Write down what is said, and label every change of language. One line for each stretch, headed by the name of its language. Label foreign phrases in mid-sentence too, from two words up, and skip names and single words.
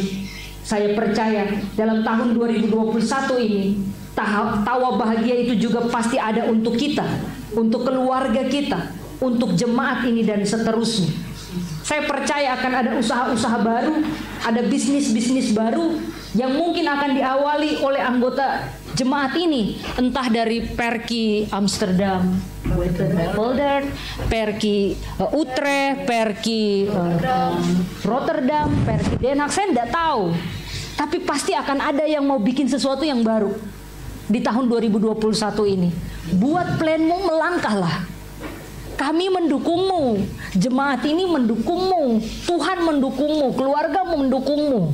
Indonesian: Saya percaya dalam tahun 2021 ini tawa bahagia itu juga pasti ada untuk kita, untuk keluarga kita, untuk jemaat ini dan seterusnya. Saya percaya akan ada usaha-usaha baru, ada bisnis-bisnis baru yang mungkin akan diawali oleh anggota jemaat ini, entah dari Perki Amsterdam, Polder, Perki Utrecht, Perki Rotterdam, Perki Den Haag, saya tidak tahu. Tapi pasti akan ada yang mau bikin sesuatu yang baru di tahun 2021 ini. Buat planmu, melangkahlah. Kami mendukungmu, jemaat ini mendukungmu, Tuhan mendukungmu, keluargamu mendukungmu.